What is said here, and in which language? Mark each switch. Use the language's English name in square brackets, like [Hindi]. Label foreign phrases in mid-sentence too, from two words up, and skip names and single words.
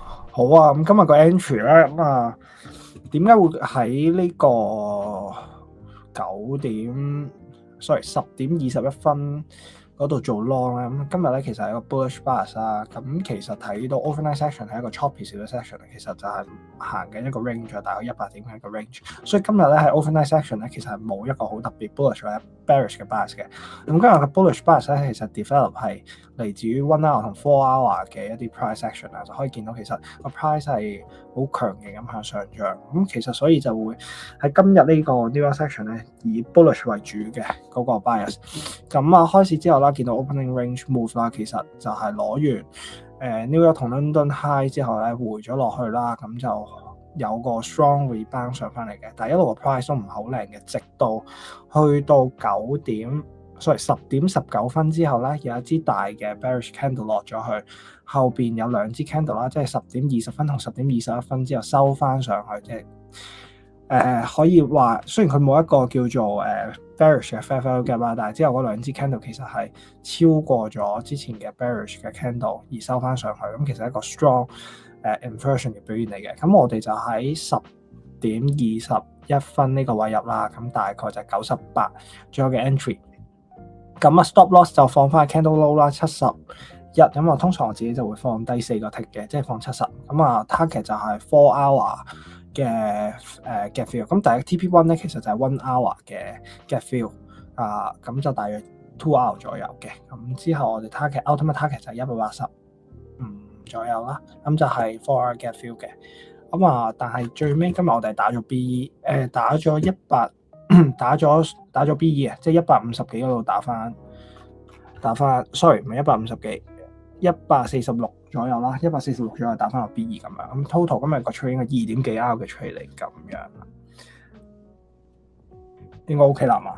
[Cantonese] 好啊，咁今日個 entry 咧，點解會喺呢個10點21分嗰度做 long 咧？咁今日咧其實係一個 [English] bullish bias [Cantonese] 啦。咁其實睇到 [English] overnight section [Cantonese] 係一個 choppy 少少 section，其實就係行緊一個 range，大概100點嘅一個 range。所以今日咧喺 [English] overnight section [Cantonese] 咧，其實係冇一個好特別 bullish 或者 bearish 嘅 bias 嘅。咁今日嘅 bullish bias 咧，其實 develop 係嚟自於 [English] one hour [Cantonese] 同 [English] 4 hour [Cantonese] 嘅一啲 [English] price action [Cantonese] 啊，就可以見到其實個 price 係好強勁咁向上漲。咁其實所以就會喺今日呢個 [English] New York section [Cantonese] 咧，以 bullish 為主嘅嗰個 bias。咁開始之後啦，見到 [English] opening range move [Cantonese] 啦，其實就係攞完New York 同 London high 之後咧，回咗落去啦，咁就有個 [English] strong rebound [Cantonese] 上翻嚟嘅，但係一路個 price 都唔係好靚嘅，直到去到 10點19分之後咧，有一支大嘅 [English] bearish candle [Cantonese] 落咗去，後邊有兩支 candle 啦，即係10點20分同10點21分之後收翻上去，即係可以話雖然佢冇一個叫做bearish 嘅 [English] fair value gap [Cantonese] 啦，但係之後嗰兩支 candle 其實係超過咗之前嘅 bearish 嘅 candle 而收翻上去，咁其實係一個 [English] strong inversion [Cantonese] 嘅表現嚟嘅。咁我哋就喺10點21分呢個位入啦，咁大概就係98左右嘅 entry。咁 [English] stop loss [Cantonese] 就放翻 [English] candle low [Cantonese] 啦，71。咁通常我自己就會放低4個 tick 嘅，即係放70。咁target 就係 [English] 4 hour [Cantonese] 嘅 [English] gap fill。 [Cantonese] 咁第一 TP1 咧其實就係 [English] 1 hour [Cantonese] 嘅 [English] gap fill。 [Cantonese] 咁就大約 [English] 2 hour [Cantonese] 左右嘅。咁之後我哋 [English] ultimate target [Cantonese] 就係185左右啦。咁就係 [English] 4 hour gap fill [Cantonese] 嘅。但係最尾今日我哋打咗 B， 打咗打咗 B2 啊，即係150幾嗰度打翻，sorry 唔係150幾，146左右啦，146左右打翻個 B2 咁樣。咁 total 今日個 trade 應該2點幾 hour 嘅 trade 嚟咁樣，應該 OK 啦嘛？